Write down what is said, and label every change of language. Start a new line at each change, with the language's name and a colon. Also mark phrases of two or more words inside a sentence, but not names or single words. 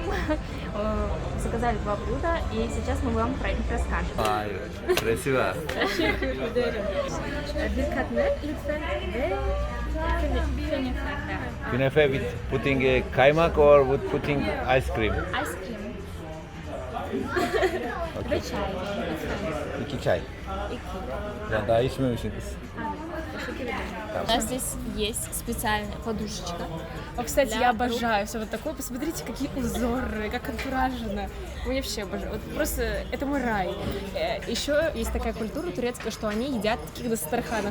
Russian: Заказали 2 блюда, и сейчас мы вам про них расскажем. Vay, красиво.
English: Künefe with putting a kaymak or with putting ice cream?
Russian: Айскрим. Okay. Чай.
Turkish: 2 çay. Ya daha içmemişsiniz.
Russian: У нас здесь есть специальная подушечка. О, кстати, Для я рук. обожаю все вот такое. Посмотрите, какие узоры, как антуражено. Я вообще обожаю. Вот просто это мой рай. Еще есть такая культура турецкая, что они едят таких дастарханов.